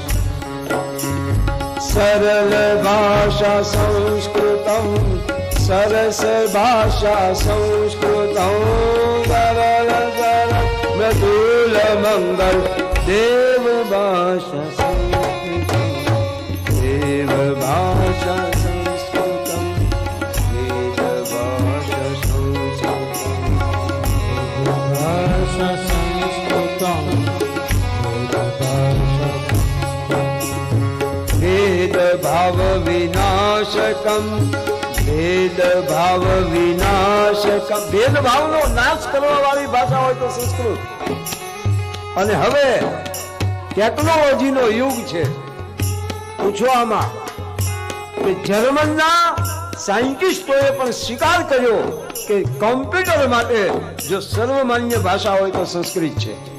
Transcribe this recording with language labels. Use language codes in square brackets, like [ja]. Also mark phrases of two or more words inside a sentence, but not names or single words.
[sa] सरल भाषा संस्कृतं सरस भाषा संस्कृतं सरल सरल मृदुल मंगल देव भाषा भाषा संस्कृतं वेद भाषा संस्कृतं भाषा संस्कृतं वेद भाव विनाशकं भेद भाव विनाशकं [gu] भेद भावનો નાશ કરવા વાળી ભાષા હોય તો સંસ્કૃત. અને હવે ટેકનોલોજીનો યુગ છે. પૂછવામાં કે જર્મનના સાયન્ટિસ્ટોએ પણ સ્વીકાર કર્યો કે કોમ્પ્યુટર માટે જો સર્વમાન્ય ભાષા હોય તો સંસ્કૃત છે.